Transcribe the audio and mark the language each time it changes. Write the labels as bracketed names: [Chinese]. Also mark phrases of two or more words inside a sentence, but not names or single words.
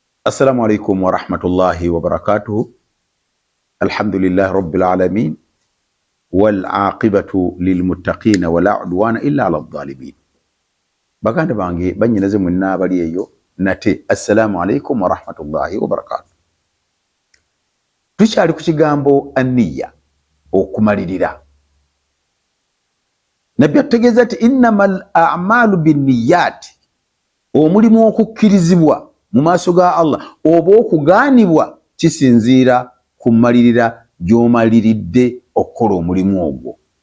[Arabic] السلام عليكم ورحمة الله وبركاته. الحمد لله رب العالمين والعاقبة للمتقين ولا عدوان إلا على الظالمين. [Ganda] Baganda bange banyinaze mwenna bali eyo nate [Arabic] السلام عليكم ورحمة الله وبركاته. [Ganda] Tukyali ku kigambo anniya, okumalirira. Nabbi ategeeza ati [Arabic] إنما الأعمال بالنيات, [Ganda] omulimu okukkirizibwa mu maaso ga Allah oba okugaanibwa kisinziira ku malirira gy'omaliridde okukola omulimu ogwo.